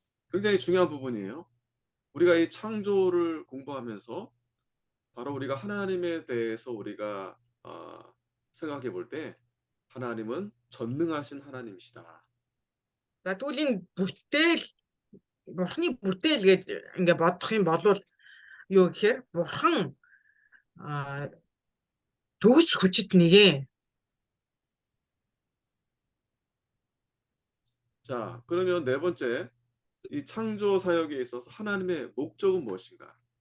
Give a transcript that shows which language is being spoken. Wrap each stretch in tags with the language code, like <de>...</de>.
<ko>굉장히 중요한 부분이에요. 우리가 이 창조를 공부하면서 바로 우리가 하나님에 대해서 우리가 생각해 볼 때 하나님은 전능하신 하나님이시다.</ko> <mn>За тэгвэл энэ бүтээл бурхны бүтээл гэж ингээ бодох юм бол юу гэхээр бурхан төгс хүчит нэгэн.</mn> <ko>자, 그러면 네 번째, 이 창조 사역에 있어서 하나님의 목적은 무엇인가?</ko>